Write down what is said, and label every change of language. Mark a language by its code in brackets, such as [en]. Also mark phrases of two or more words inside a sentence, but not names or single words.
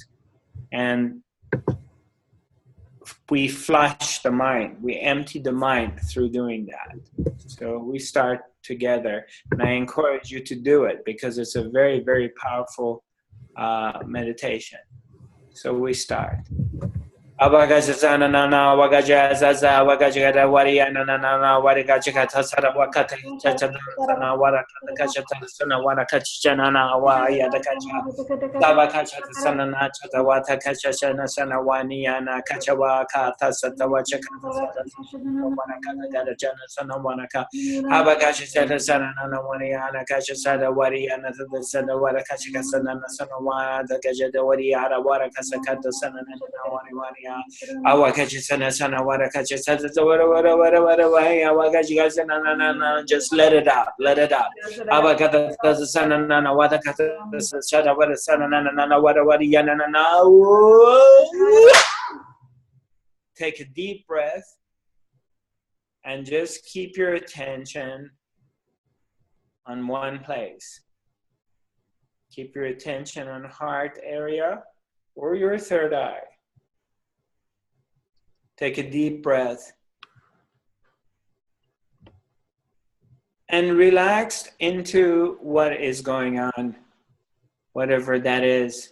[en] And we flush the mind, we empty the mind through doing that. So we start together, and I encourage you to do it because it's a very, very powerful meditation. So we start. Abagazana na wagajaza wagajada waria na warigachata sara wakata chachana warakata kachata sana warakachana na waya the kacha tabakacha sana na chata wata kachana sana wania na kachawa kata satawa chakata warakata gada jana sana wanaka abagacha sana na waria na kacha sada waria na sana warakacha sana sana wa the gajada waria warakasakata sana na waria Awakachana sana warakachana just let it out, let it out. Awakata sana nana watakata sana wara sana nana wara yana na. Take a deep breath and just keep your attention on one place. Keep your attention on heart area or your third eye. Take a deep breath and relax into what is going on, whatever that is.